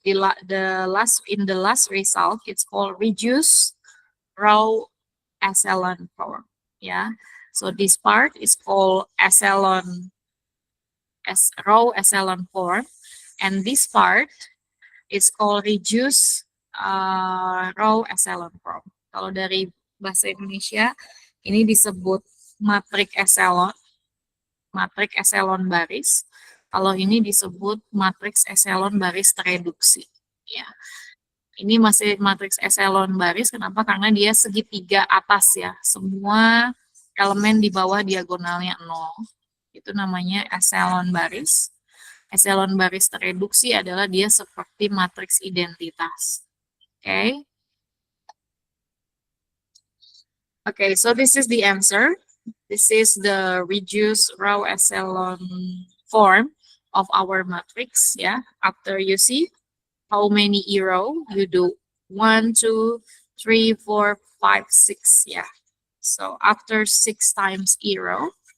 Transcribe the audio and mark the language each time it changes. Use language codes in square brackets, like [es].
[en] The last in the last result, it's called reduce row echelon form. Yeah. So this part is called echelon as row echelon form, and this part is called reduce row echelon form. [id] Kalau dari bahasa Indonesia ini disebut matrik echelon, matrik echelon baris. Kalau ini disebut matriks echelon baris tereduksi. Ya. Ini masih matriks echelon baris, kenapa? Karena dia segitiga atas ya. Semua elemen di bawah diagonalnya 0. Itu namanya echelon baris. Echelon baris tereduksi adalah dia seperti matriks identitas. [en] Okay. Okay, so this is the answer. This is the reduced row echelon form of our matrix. Yeah, after you see how many row you do 1, 2, 3, 4, 5, 6. Yeah, so after 6 times row,